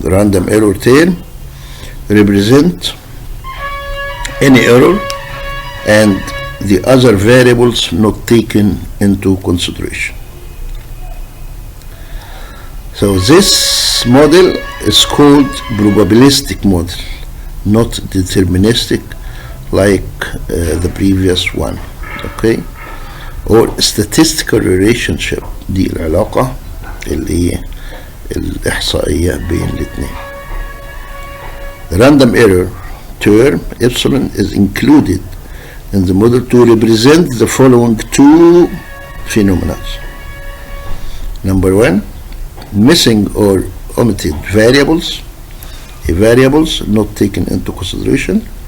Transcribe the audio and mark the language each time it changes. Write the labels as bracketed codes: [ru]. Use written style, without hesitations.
[en] The random error term represent any error and the other variables not taken into consideration. So this model is called probabilistic model, not deterministic like the previous one. Okay, or statistical relationship، [ar] دي العلاقة اللي هي الإحصائية بين الاثنين. [en] The random error term epsilon is included in the model to represent the following two phenomena. Number one, missing or omitted variables, variables not taken into consideration.